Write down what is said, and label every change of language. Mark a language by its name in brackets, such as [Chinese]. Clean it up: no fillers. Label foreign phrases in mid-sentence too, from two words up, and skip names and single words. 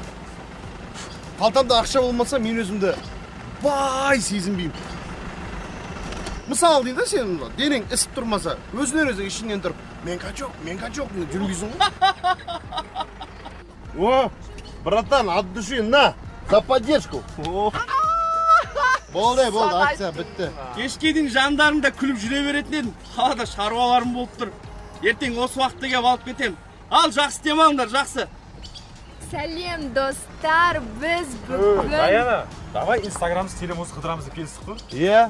[Kazakh] Қалтамда ақша болмаса мен өзімді бай сезінбеймін. Мысалы дейді сен, денең ісіп тұрмаса, өзінен өзің ішінен тұрып, мен качок, жүрмейсің ғой. [Russian] Братан, от души, на, за поддержку. [Kazakh] Болды, акция бітті. Кешке дейін жандарымда күліп жүре беретін едім. Қалада шаруаларым болып тұр. Ертең осы уақытта келіп алып кетем. Ал, жақсы демаңдар, жақсы. Сәлем, достар, біз бүгін... Даяна, давай инстаграмды телемоз қыдырамызды келістік қой?